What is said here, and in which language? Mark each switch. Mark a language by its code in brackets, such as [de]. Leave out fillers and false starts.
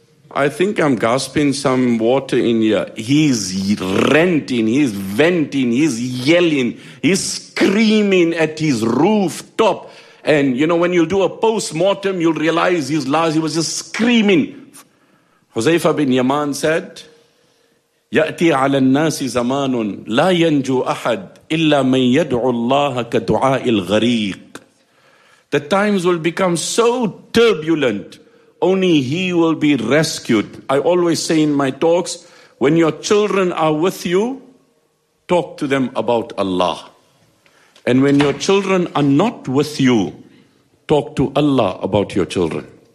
[en] I think I'm gasping some water in here. He's ranting, he's venting, he's yelling, he's screaming at his rooftop. And you know, when you do a post-mortem, you'll realize his last, he was just screaming. [ar] Huzaifa bin Yaman said, يَأْتِي عَلَى النَّاسِ زَمَانٌ لَا يَنْجُو أَحَدٌ إِلَّا مَنْ يَدْعُ اللَّهَ كَدُعَاءِ الْغَرِيقِ. [en] The times will become so turbulent, only he will be rescued. I always say in my talks, when your children are with you, talk to them about Allah. And when your children are not with you, talk to Allah about your children.